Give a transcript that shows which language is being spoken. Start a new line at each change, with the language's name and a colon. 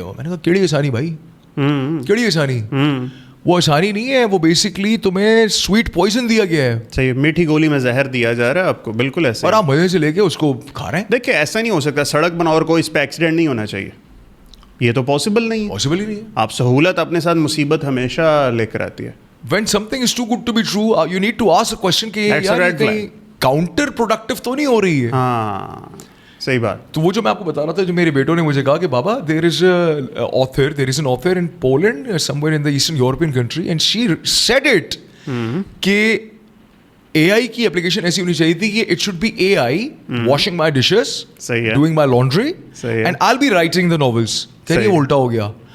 Hindi: मैंने कहा केड़ी आसानी भाई, केड़ी आसानी. वो आसानी नहीं है, वो बेसिकली तुम्हें स्वीट पॉइजन दिया गया है. सही, मीठी गोली में जहर दिया जा रहा है आपको, बिल्कुल ऐसे. और आप मजे से लेके उसको खा रहे हैं. देखिए ऐसा नहीं हो सकता, सड़क बनाओ और कोई इस पे एक्सीडेंट नहीं होना चाहिए, ये तो पॉसिबल नहीं है. पॉसिबल ही नहीं है. आप सहूलत अपने साथ मुसीबत हमेशा लेकर आती है.
English: When something is too good to be true, you need to ask a question
Hindi: कि यार ये कहीं काउंटर प्रोडक्टिव तो नहीं हो रही है. हाँ, सही बात. तो वो जो मैं आपको बता रहा था, जो मेरे बेटों ने मुझे कहा कि बाबा
English: there is an author in Poland somewhere in the eastern European country, and she said it
Hindi: कि एआई की एप्लीकेशन ऐसी होनी चाहिए थी कि
English: It should be AI washing my dishes, doing my laundry, and I will be writing the novels.
Hindi: ये उल्टा हो गया.